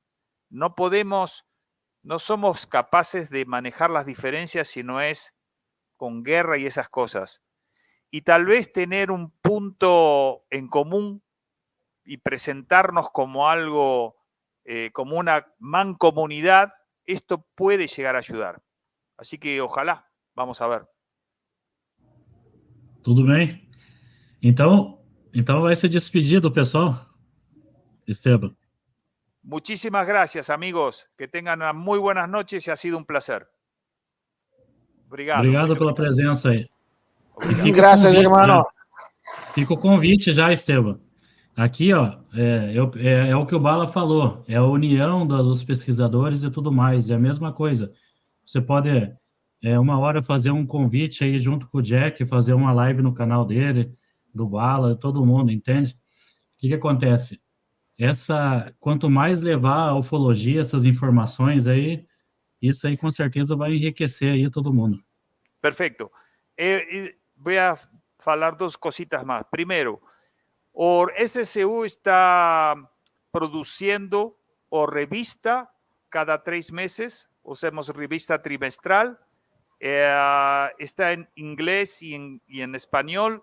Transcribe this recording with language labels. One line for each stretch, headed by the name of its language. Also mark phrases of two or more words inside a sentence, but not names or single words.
Spanish: No somos capaces de manejar las diferencias si no es con guerra y esas cosas. Y tal vez tener un punto en común y presentarnos como algo, como una mancomunidad, esto puede llegar a ayudar. Así que ojalá, vamos a ver.
Portuguese: Tudo bem? Então vai se despedir do pessoal, Esteban.
Spanish: Muchísimas gracias, amigos. Que tengan unas muy buenas noches y ha sido un placer.
Portuguese: Obrigado pela presença aí. Graças, irmão. Fica o convite já, Esteban. Aqui, ó, é o que o Bala falou, é a união dos pesquisadores e tudo mais, é a mesma coisa. Você pode, uma hora, fazer um convite aí junto com o Jack, fazer uma live no canal dele, do Bala, todo mundo, entende? O que acontece? Quanto mais levar a ufologia, essas informações aí, isso aí com certeza vai enriquecer aí todo mundo.
Spanish: Perfecto. Voy a falar dos cositas más. Primero, SCU está produciendo revista cada 3 meses, usamos revista trimestral, está en inglés y en español.